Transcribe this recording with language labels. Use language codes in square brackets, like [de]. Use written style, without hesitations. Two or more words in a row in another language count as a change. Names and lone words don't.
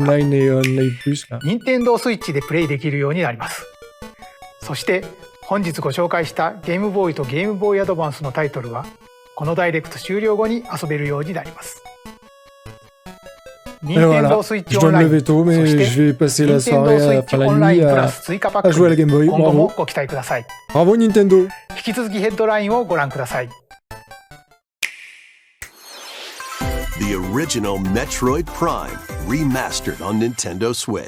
[ja] が [fr] Online et Online Plus. Là. [ja] 任天堂スイッチでプレイできるようになります。そして本日ご紹介したゲームボーイとゲームボーイアドバンスのタイトルはこのダイレクト終了後に遊べるようになります。任 [fr] Et [ja] 天 [fr] voilà, [ja] 堂スイッチ [fr] je [ja] オ [fr] dois [ja] ン [fr] me [ja] ライン [fr] lever tôt, [ja] そ [fr] mais [ja] して [fr] je vais passer la [ja] 任天堂 [fr] soirée, [ja] スイッ [fr] enfin [ja] チ [fr] la [ja] オンライ [fr] nuit [ja] ンプラ [fr] à [ja] ス追加パック [fr] à jouer à la Game Boy. [ja] 今後も [fr] Bravo. [ja] ご期待ください。 [fr] Bravo Nintendo. [ja] 引き続きヘッドラインをご覧ください。 [en] The original Metroid Prime, remastered on Nintendo Switch.